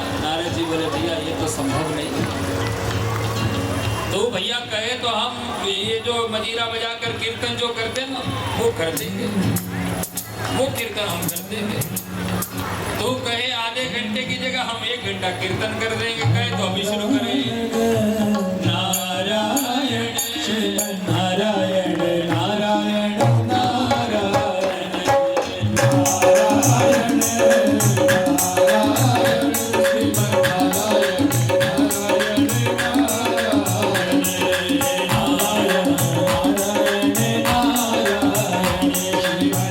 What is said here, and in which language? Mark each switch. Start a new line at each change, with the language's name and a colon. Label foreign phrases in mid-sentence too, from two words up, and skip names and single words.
Hindi: नारद जी बोले भैया ये तो संभव नहीं। तो भैया कहे तो हम ये जो मजीरा बजा कर कीर्तन जो करते हैं ना वो कर देंगे, वो कीर्तन हम कर देंगे। तो कहे आधे घंटे की जगह हम 1 घंटा कीर्तन कर देंगे। कहे तो अभी शुरू करेंगे। नारायण नारायण नारायण नारायण नारायण नारायण श्रीमन नारायण नारायण नारायण नारायण नारायण नारायण श्रीमन